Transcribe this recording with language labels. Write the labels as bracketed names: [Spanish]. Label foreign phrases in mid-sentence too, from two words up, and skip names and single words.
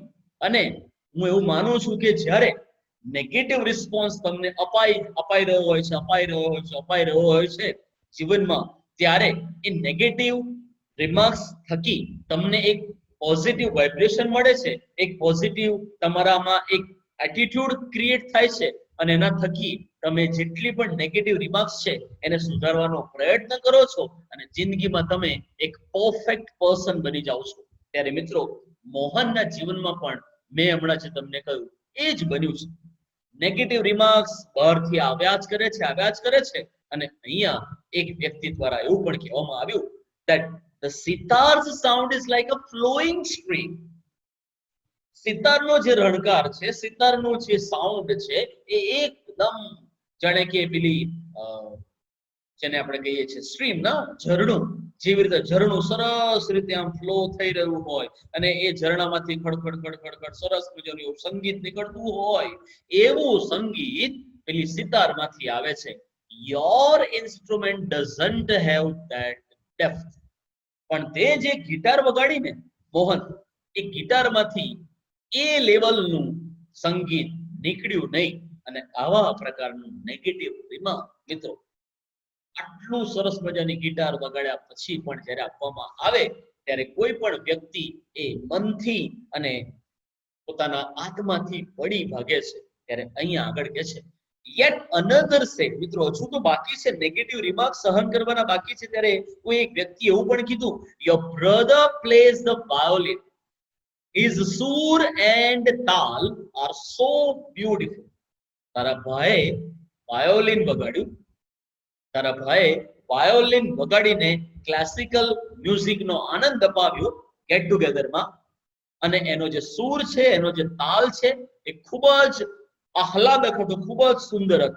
[Gujarati] અને હું એવું માનું છું કે જ્યારે [English] negative response [Gujarati] તમને અપાઈ રહ્યો હોય છે જીવનમાં, ત્યારે એ [English] negative remarks [Gujarati] થકી તમને એક [English] positive vibration [Gujarati] મળે છે, એક પોઝિટિવ તમારામાં એક [English] attitude create [Gujarati] થાય છે અને એના થકી તમે જેટલી પણ [English] negative remarks [Gujarati] છે એને સુધારવાનો પ્રયત્ન કરો છો અને જિંદગીમાં તમે એક [English] perfect person [Gujarati] બની જાઓ છો. ત્યારે મિત્રો મોહનના જીવનમાં પણ મેં હમણાં જે તમને કહ્યું એ જ બન્યું છે. [English] negative remarks [Gujarati] બહારથી આવ્યા જ કરે છે અને અહીંયા એક વ્યક્તિ દ્વારા એવું પણ કહેવામાં આવ્યું [English] that the sitar's sound is like a flowing stream. [Gujarati] સિતારનો જે રણકાર છે, સિતારનો જે સાઉન્ડ છે એ એકદમ જાણે કે પેલી જેને આપણે કહીએ છીએ સ્ટ્રીમ ના ઝરણું, જેવી રીતે ઝરણું સરસ રીતે આમ ફ્લો થઈ રહ્યું હોય અને એ ઝરણામાંથી ખડખડ સરસ મજાનું એવું સંગીત નીકળતું હોય, એવું સંગીત પેલી સિતારમાંથી આવે છે. [English] Your instrument doesn't have that depth. [Gujarati] પણ તે જે ગિટાર વગાડીને મોહન, એ ગિટારમાંથી એ લેવલનું સંગીત નીકળ્યું નહીં. અને આવા પ્રકારનું [English] negative remark [Gujarati] મિત્રો આટલું સરસ મજાની ગિટાર વગાડ્યા પછી પણ જ્યારે આપવામાં આવે ત્યારે કોઈ પણ વ્યક્તિ એ મનથી અને પોતાના આત્માથી પડી ભાગે છે. ત્યારે અહીંયા આગળ કહે છે, [English] yet another said, [Gujarati] મિત્રો હજુ તો બાકી છે, [English] negative remark [Gujarati] સહન કરવાના બાકી છે, ત્યારે કોઈ એક વ્યક્તિ એવું પણ કીધું, [English] your brother plays the violin, his sur and tal are so beautiful. [Gujarati] તારા ભાઈએ વાયોલિન વગાડ્યું, તારા ભાઈએ વાયોલિન વગાડીને [English] classical music [Gujarati] આનંદ અપાવ્યો [English] get together, [Gujarati] અને એનો જે સૂર છે, એનો જે તાલ છે, એ ખૂબ જ આહલાદક હતો, ખૂબ જ સુંદર હતો.